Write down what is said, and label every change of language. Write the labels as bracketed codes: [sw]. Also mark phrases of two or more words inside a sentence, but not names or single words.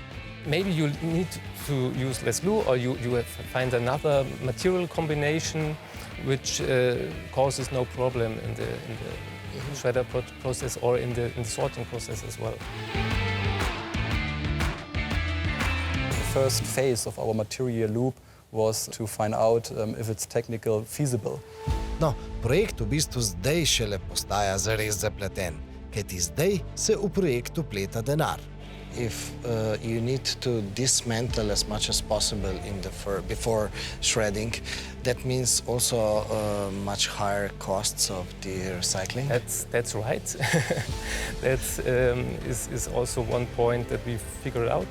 [en] Maybe you need to use less glue, or you find another material combination which causes no problem in the shredder process or in the sorting process as well. The first phase of our material loop was to find out if it's technically feasible. [sl] No, projekt v bistvu zdaj šele postaja zares zapleten, kajti zdaj se v projektu pleta denar. [en] If you need to dismantle as much as possible before shredding, that means also much higher costs of the recycling? That's right. That is also one point that we figured out.